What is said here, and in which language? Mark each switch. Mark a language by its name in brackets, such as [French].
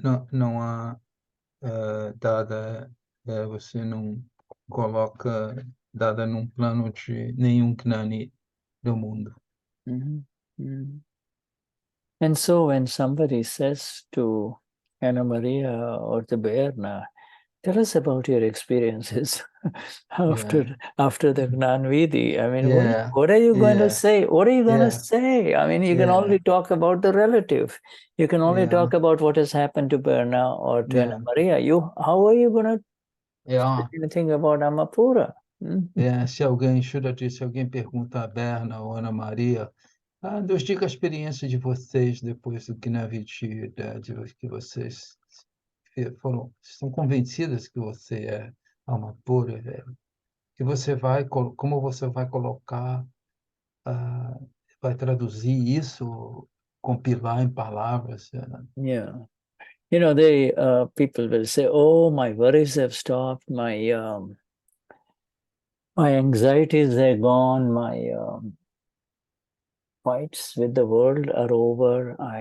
[Portuguese] Não há Dada, você não coloca Dada num plano de nenhum Gnani do mundo. [English] And so when somebody says to Ana Maria or the Berna, tell us about your experiences after the Gnan Vidhi. I mean, what are you going to say? What are you going to say? I mean, you can only talk about the relative. You can only talk about what has happened to Berna or to Ana Maria. How are you going to say anything about Amapura? [Portuguese] Se alguém, Shuddha disse, se alguém pergunta a Berna ou Ana Maria, nos diga a experiência de vocês depois do Gnani Vidhi, que vocês estão convencidas que você é alma pura, que você vai, como você vai colocar, vai traduzir isso, compilar em palavras. [English] Yeah. You know, they people will say, "Oh, my worries have stopped. My anxieties are gone. My fights with the world are over.